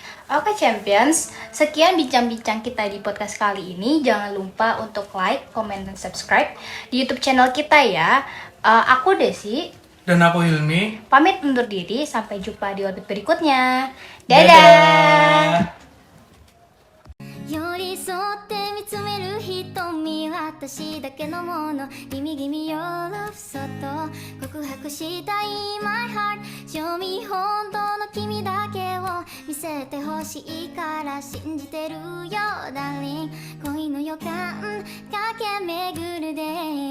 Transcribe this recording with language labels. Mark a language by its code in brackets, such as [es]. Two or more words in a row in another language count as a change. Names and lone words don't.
[id] Oke Champions, sekian bincang-bincang kita di podcast kali ini. Jangan lupa untuk like, comment, dan subscribe di YouTube channel kita ya. Aku Desi, Dan aku Hilmi. pamit undur diri. Sampai jumpa di orbit berikutnya. Dadah. Dadah. [ja] 寄り添って見つめる瞳私だけのもの [en] Gimme gimme your love [ja] そっと告白したい [en] My heart Show me [ja] 本当の君だけを見せてほしいから信じてるよ Darling 恋の予感駆け巡るで